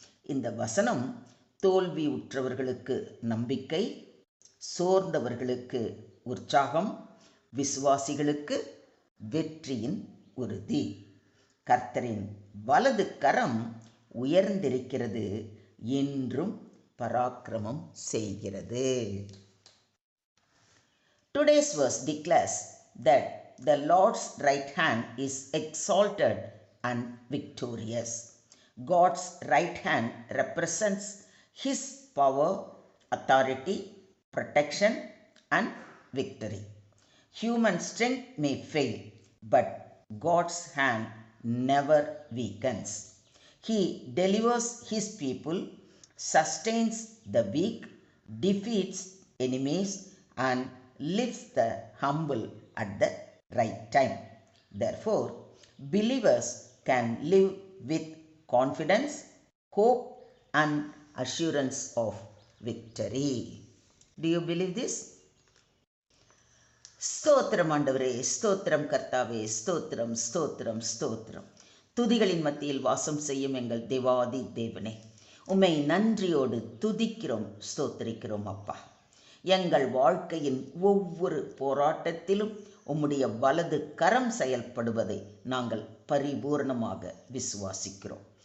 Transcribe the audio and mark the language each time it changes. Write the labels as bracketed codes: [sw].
[ta] இந்த வசனம் தோல்வியுற்றவர்களுக்கு நம்பிக்கை, சோர்ந்தவர்களுக்கு உற்சாகம், விசுவாசிகளுக்கு வெற்றியின் உறுதி. கர்த்தரின் வலது கரம் உயர்ந்திருக்கிறது, என்றும் பராக்கிரமம் செய்கிறது. [en] Today's verse declares that the Lord's right hand is exalted and victorious. God's right hand represents His power, authority, protection, and victory. Human strength may fail, but God's hand never weakens. He delivers His people, sustains the weak, defeats enemies, and lifts the humble at the right time. Therefore, believers can live with confidence, hope, and assurance of victory. Do you believe this? [ta] ஸ்தோத்திரம் ஆண்டவரே, ஸ்தோத்திரம் கர்த்தாவே, ஸ்தோத்திரம் ஸ்தோத்திரம் ஸ்தோத்திரம். துதிகளின் மத்தியில் வாசம் செய்யும் எங்கள் தேவாதி தேவனே, உம்மை நன்றியோடு துதிக்கிறோம், ஸ்தோத்திரிக்கிறோம் அப்பா. எங்கள் வாழ்க்கையின் ஒவ்வொரு போராட்டத்திலும் உம்முடைய வலது கரம் செயல்படுவதை நாங்கள் பரிபூர்ணமாக விசுவாசிக்கிறோம்.